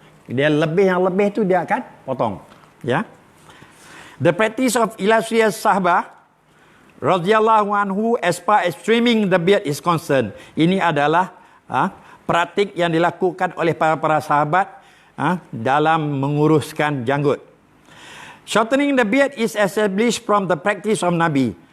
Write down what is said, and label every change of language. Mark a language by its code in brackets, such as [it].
[ms] Dia yang lebih tu dia akan potong. Ya. [en] The practice of illustrious sahabat radhiyallahu anhu as far as trimming the beard is concerned. [ms] Ini adalah praktik yang dilakukan oleh para sahabat dalam menguruskan janggut. [en] Shortening the beard is established from the practice of Nabi.